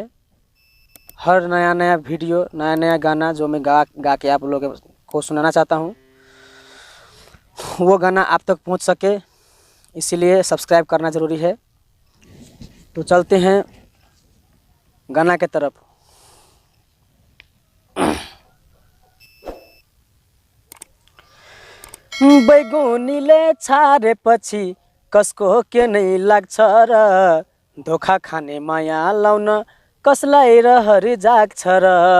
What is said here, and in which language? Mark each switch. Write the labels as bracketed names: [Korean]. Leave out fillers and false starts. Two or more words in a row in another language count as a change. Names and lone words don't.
[Hindi] हर नया नया वीडियो, नया नया गाना जो मैं गा के आप लोगों को सुनाना चाहता हूं, वो गाना आप तक पहुंच सके, इसीलिए सब्सक्राइब करना ज़रूरी है। तो चलते हैं गाना के तरफ। [Nepali] बैगुनीले छाडेपछि कसको के नै लाग्छ र, धोखा खाने माया लाउन कसलाई रहरी जाग्छ र।